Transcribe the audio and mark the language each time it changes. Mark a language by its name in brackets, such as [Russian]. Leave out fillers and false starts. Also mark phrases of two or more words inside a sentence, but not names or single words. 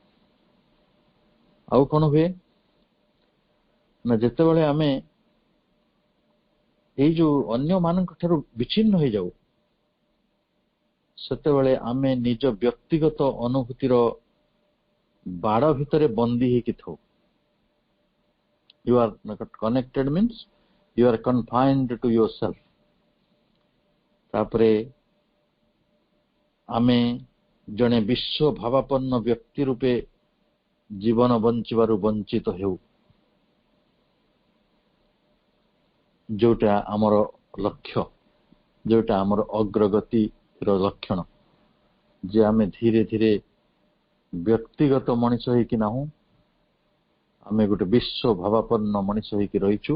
[Odia] ଆଉ କଣ ହୁଏ ନା, ଯେତେବେଳେ ଆମେ ଏଇ ଯୋଉ ଅନ୍ୟ ମାନଙ୍କ ଠାରୁ ବିଚ୍ଛିନ୍ନ ହେଇଯାଉ, ସେତେବେଳେ ଆମେ ନିଜ ବ୍ୟକ୍ତିଗତ ଅନୁଭୂତିର ବାଡ ଭିତରେ ବନ୍ଦୀ ହେଇକି ଥାଉ। [English] You are connected means you are confined to yourself। [Odia] ତାପରେ ଆମେ ଜଣେ ବିଶ୍ୱ ଭାବାପନ୍ନ ବ୍ୟକ୍ତି ରୂପେ ଜୀବନ ବଞ୍ଚିବାରୁ ବଞ୍ଚିତ ହେଉ, ଯୋଉଟା ଆମର ଲକ୍ଷ୍ୟ, ଯୋଉଟା ଆମର ଅଗ୍ରଗତିର ଲକ୍ଷଣ, ଯେ ଆମେ ଧୀରେ ଧୀରେ ବ୍ୟକ୍ତିଗତ ମଣିଷ ହେଇକି ନାହୁଁ, ଆମେ ଗୋଟେ ବିଶ୍ୱ ଭାବାପନ୍ନ ମଣିଷ ହେଇକି ରହିଛୁ।